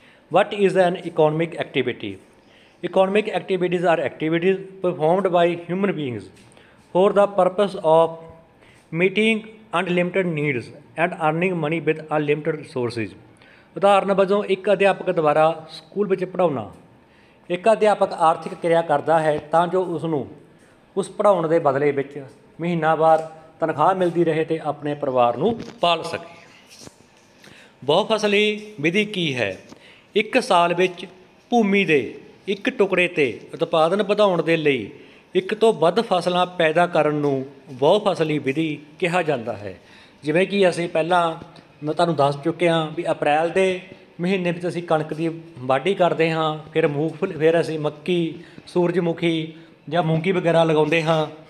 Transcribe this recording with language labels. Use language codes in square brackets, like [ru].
[en] What is an economic activity? Economic activities are activities performed by human beings for the purpose of meeting unlimited needs and earning money with unlimited resources. [pa] ਉਦਾਹਰਨ ਵਜੋਂ ਇੱਕ ਅਧਿਆਪਕ ਦੁਆਰਾ school ਵਿੱਚ ਪੜ੍ਹਾਉਣਾ। ਇੱਕ ਅਧਿਆਪਕ ਆਰਥਿਕ ਕਿਰਿਆ ਕਰਦਾ ਹੈ ਤਾਂ ਜੋ ਉਸਨੂੰ ਉਸ ਪੜ੍ਹਾਉਣ ਦੇ ਬਦਲੇ ਵਿੱਚ ਮਹੀਨਾਵਾਰ ਤਨਖਾਹ ਮਿਲਦੀ ਰਹੇ ਅਤੇ ਆਪਣੇ ਪਰਿਵਾਰ ਨੂੰ ਪਾਲ ਸਕੇ। ਬਹੁਫਸਲੀ ਵਿਧੀ ਕੀ ਹੈ? ਇੱਕ ਸਾਲ ਵਿੱਚ ਭੂਮੀ ਦੇ ਇੱਕ ਟੁਕੜੇ 'ਤੇ ਉਤਪਾਦਨ ਵਧਾਉਣ ਦੇ ਲਈ ਇੱਕ ਤੋਂ ਵੱਧ ਫਸਲਾਂ ਪੈਦਾ ਕਰਨ ਨੂੰ ਬਹੁਫਸਲੀ ਵਿਧੀ ਕਿਹਾ ਜਾਂਦਾ ਹੈ। ਜਿਵੇਂ ਕਿ ਅਸੀਂ ਪਹਿਲਾਂ मैं तुहानूं दस चुकिया भी अप्रैल के महीने में असीं कणक की वाढी करते हाँ, फिर मूंगफली, फिर असीं मक्की, सूरजमुखी ਜਾਂ ਮੂੰਗੀ वगैरह लगाते हाँ।